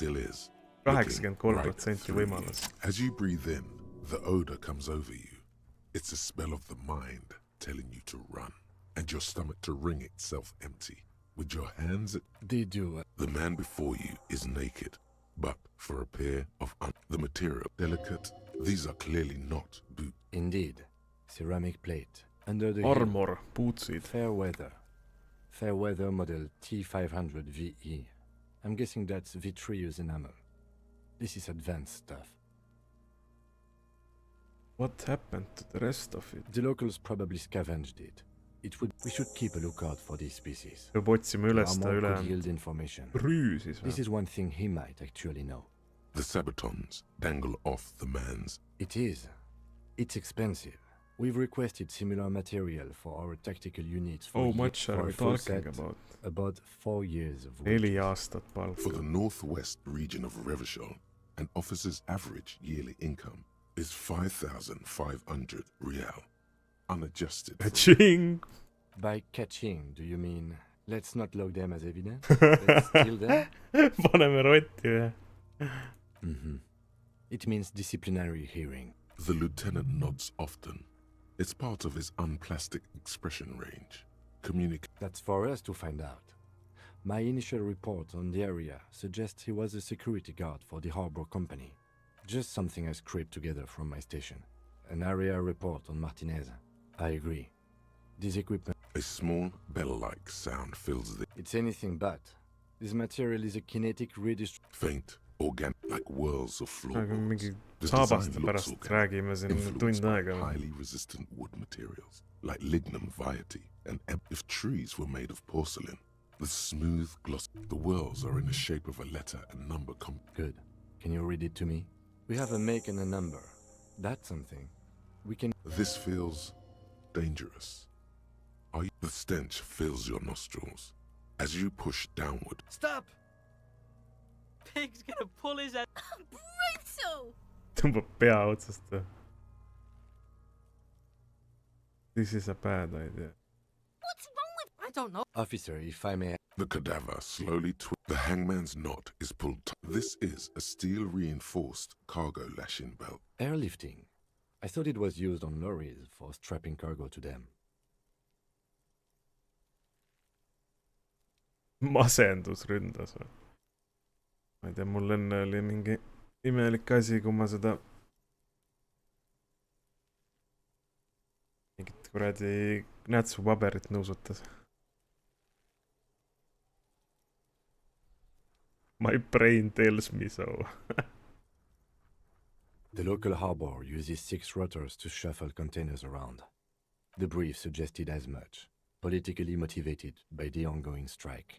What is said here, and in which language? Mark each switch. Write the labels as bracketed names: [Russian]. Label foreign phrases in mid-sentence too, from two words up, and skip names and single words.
[Estonian] 83% võimalus. [English] As you breathe in, the odor comes over you. It's a smell of the mind telling you to run, and your stomach to wring itself empty. With your hands at... Did you... The man before you is naked, but for a pair of... The material, delicate, these are clearly not boots. Indeed. Ceramic plate. Under the... [Estonian] Armor, bootsid. [English] Fair weather. Fair weather model T500 VE. I'm guessing that's vitreous enamel. This is advanced stuff. What happened to the rest of it? The locals probably scavenged it. We should keep a lookout for these species. [Estonian] peab otsima üles ta üle [English] yield information. [Estonian] rüüsis [English] This [Estonian] või? [English] is one thing he might actually know. The sabatons dangle off the man's. It is. It's expensive. We've requested similar material for our tactical units for, How much are for we a full talking set, about? About 4 years of 4 wages. [Estonian] aastat palka. [English] For the northwest region of Revachol, an officer's average yearly income is 5,500 real, unadjusted. Ka-ching! By catching, do you mean let's not log them as evidence? Let's steal them? [Estonian] Paneme rotti või? Mm-hmm. [English] It means disciplinary hearing. The lieutenant nods often. It's part of his unplastic expression range. That's for us to find out. My initial report on the area suggests he was a security guard for the harbor company. Just something I scraped together from my station. An area report on Martinez. I agree. This equipment... A small bell-like sound fills the... It's anything but. This material is a kinetic redistribution. Faint, organic, like whirls of [Estonian] aga [English] floorboards. [Estonian] mingi [English] The [Estonian] saabaste [English] design looks [Estonian] pärast [English] organic, [Estonian] räägime siin [English] influenced [Estonian] tund [English] by [Estonian] aega. [English] highly resistant wood materials, like lignum vitae, and if trees were made of porcelain, the smooth gloss... The whirls are in the shape of a letter and number Good. Can you read it to me? We have a make and a number. That's something. We can... This feels dangerous. The stench fills your nostrils. As you push downward, Stop! Pig's gonna pull his head. Brutal! [Estonian] Tõmbab pea otsast või? [English] This is a bad idea. What's wrong with... I don't know. Officer, if I may... the cadaver slowly The hangman's knot is pulled This is a steel-reinforced cargo lashing belt. Airlifting. I thought it was used on lorries for strapping cargo to them. [Estonian] Masendus ründas või? Ma ei tea, mul enne oli mingi imelik asi, kui ma seda mingit kuradi nätsupaberit nõusutas. [English] My brain tells me so. The local harbor uses 6 rotors to shuffle containers around. The brief suggested as much, politically motivated by the ongoing strike.